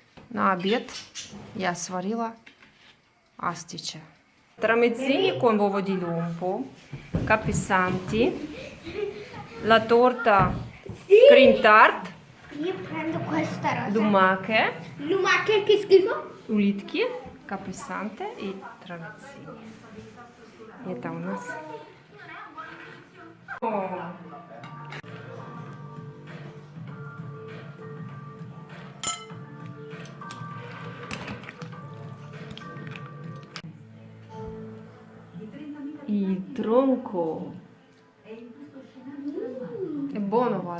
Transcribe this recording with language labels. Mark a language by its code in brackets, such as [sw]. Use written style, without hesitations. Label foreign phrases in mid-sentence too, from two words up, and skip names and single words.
[ru] На обед я сварила астиче. [it] Tramezzini con uovo di lumpo, capisanti, la torta [en] cream tart, [it] Io prendo questa rosa. lumache, Lumache che schifo. [ru] улитки, капусанте и tramezzini. Это у нас. О. [it] Il tronco. È buono, Vale.